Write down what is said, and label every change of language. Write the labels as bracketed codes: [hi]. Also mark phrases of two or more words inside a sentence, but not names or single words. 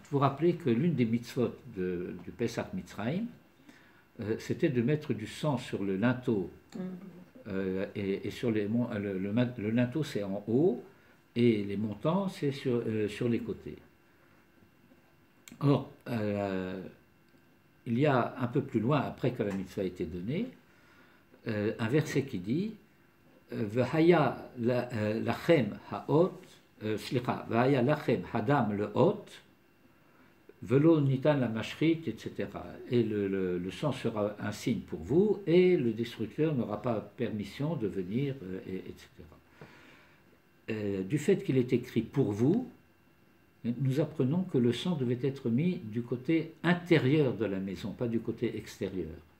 [fr] Vous vous rappelez que l'une des mitzvot du [he] פסח מצרים, [fr] c'était de mettre du sang sur le linteau, et sur les le linteau c'est en haut, et les montants c'est sur les côtés. Or, il y a un peu plus loin, après que la mitzvah a été donnée, un verset qui dit [he] והיה לכם האות והיה לכם הדם לאות ולא ניתן לה משחית, [fr] etc. Et le sang sera un signe pour vous, et le destructeur n'aura pas permission de venir, etc. Du fait qu'il est écrit pour vous, nous apprenons que le sang devait être mis du côté intérieur de la maison, pas du côté extérieur.